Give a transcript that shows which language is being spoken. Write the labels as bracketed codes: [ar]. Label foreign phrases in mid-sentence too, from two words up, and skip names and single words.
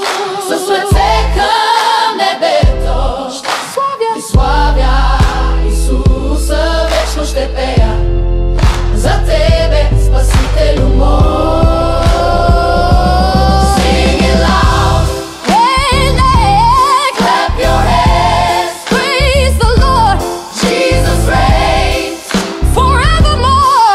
[bg] със сърце към небето ще славя Исуса, вечно ще пея за Тебе, Спасителю мой. [en] Sing it loud, clap your hands, praise the Lord, Jesus reigns forevermore.